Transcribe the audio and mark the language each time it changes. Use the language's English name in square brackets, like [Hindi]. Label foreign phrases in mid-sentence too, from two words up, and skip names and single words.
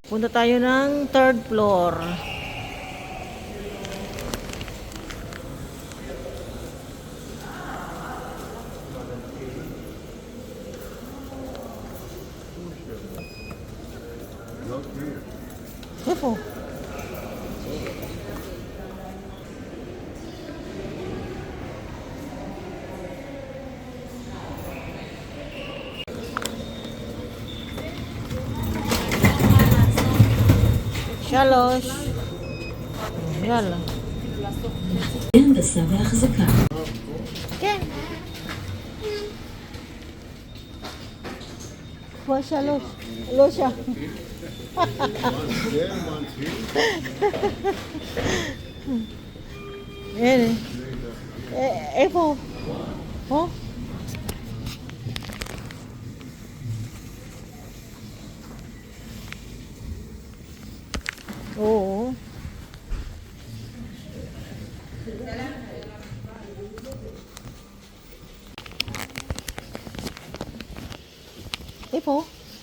[Filipino] tayo ng [English] third floor. [Filipino] Ito. [Hebrew] שלוש. יאללה. הנדסה והחזקה. כן. כבר שלוש. לא שם. הנה. איפה? פה? [Filipino] Oo. Ipo.